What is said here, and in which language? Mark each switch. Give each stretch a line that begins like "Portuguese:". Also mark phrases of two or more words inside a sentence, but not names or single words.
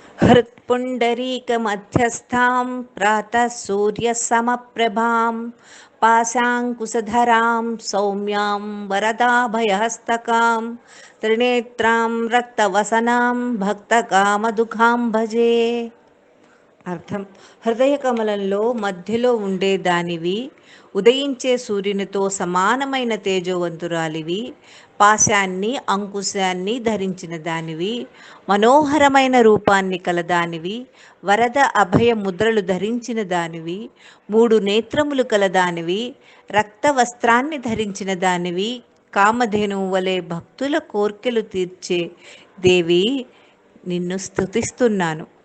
Sanskrit: बिभर्त्पुण्डरीकमध्यस्थां प्रातः सूर्यसमप्रभां पाशाङ्कुशधरां सौम्यां वरदाभयहस्तकां त्रिनेत्रां रक्तवसनां भक्तकामदुःखां भजे.
Telugu: అర్థం: హృదయ కమలంలో మధ్యలో ఉండే దానివి, ఉదయించే సూర్యునితో సమానమైన తేజోవంతురాలివి, పాశాన్ని అంకుశాన్ని ధరించిన దానివి, మనోహరమైన రూపాన్ని కలదానివి, వరద అభయ ముద్రలు ధరించిన దానివి, 3 నేత్రములు కలదానివి, రక్త వస్త్రాన్ని ధరించిన దానివి, కామధేనువు వలె భక్తుల కోర్కెలు తీర్చే దేవి, నిన్ను స్తుతిస్తున్నాను.